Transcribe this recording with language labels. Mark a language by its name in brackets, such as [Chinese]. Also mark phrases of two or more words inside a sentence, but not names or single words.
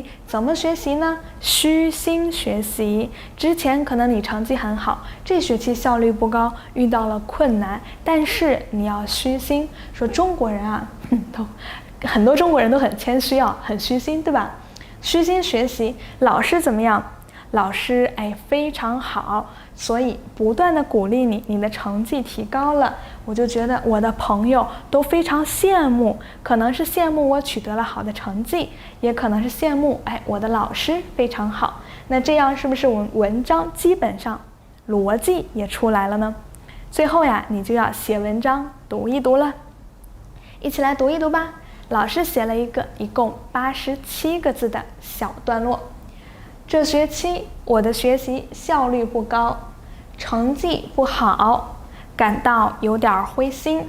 [Chinese] 怎麼學習呢？虛心學習。之前可能你成績很好，這學期效率不高，遇到了困難，但是你要虛心。說中國人啊，很多中國人都很謙虛啊，很虛心，對吧？虛心學習，老師怎麼樣？老師哎非常好，所以不斷的鼓勵你，你的成績提高了，我就覺得我的朋友都非常羨慕，可能是羡慕我取得了好的成績，也可能是羡慕哎我的老師非常好。那這樣是不是我们文章基本上邏輯也出來了呢？最後呀，你就要寫文章讀一讀了，一起來讀一讀吧。老師寫了一個一共87個字的小段落。這學期我的學習效率不高，成績不好，感到有點灰心。